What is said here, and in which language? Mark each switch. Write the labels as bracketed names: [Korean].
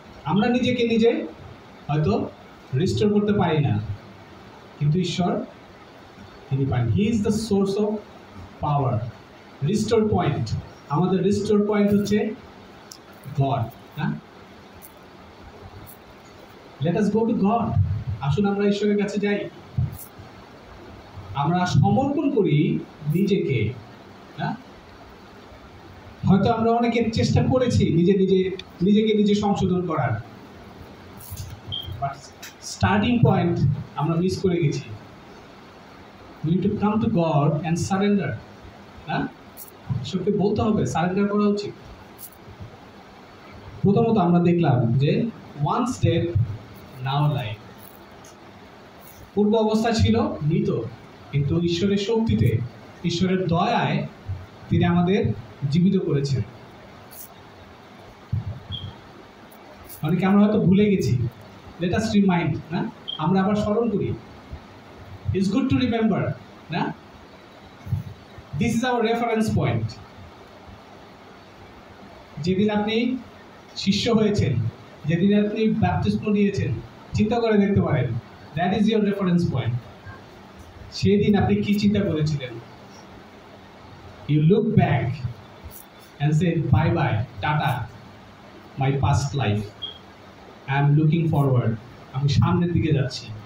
[Bangla] আমরা নিজেকে নিজে হয়তো রিস্টোর করতে পারি না, কিন্তু ঈশ্বর তিনি পারেন। [English] He is the source of power. [Bangla] Restore point, আমাদের রিস্টোর পয়েন্ট হচ্ছে god. [English] Let us go to God. [Bangla] আসুন আমরা ঈশ্বরের কাছে যাই, আমরা সমর্পণ করি নিজেকে। হয়তো আমরা অনেকে চেষ্টা করেছি নিজেকে নিজে সংশোধন করার, [English] but starting point [Bangla] আমরা মিস করে গেছি। [English] We need to come to God and surrender. [Bangla] ঈশ্বরকে বলতে হবে, সারেন্ডার করা উচিত। প্রথমত আমরা দেখলাম যে [English] once dead now alive, [Bangla] পূর্ব অবস্থা ছিল মৃত, কিন্তু ঈশ্বরের শক্তিতে, ঈশ্বরের দয়ায় তিনি আমাদের জীবিত করেছেন। অনেকে আমরা হয়তো ভুলে গেছি, [English] let us remind, [Bangla] না আমরা আবার স্মরণ করি। [English] It's good to remember, না? This is our reference point. [Bangla] যেদিন আপনি শিষ্য হয়েছেন, যেদিন আপনি ব্যাপটিস্ম নিয়েছেন, চিন্তা করে দেখতে পারেন, [English] That is your reference point. [Bangla] সেদিন আপনি কি চিন্তা করেছিলেন? [English] you look back and say bye bye, tata, my past life, I am looking forward, [Bangla] আমি সামনের দিকে যাচ্ছি।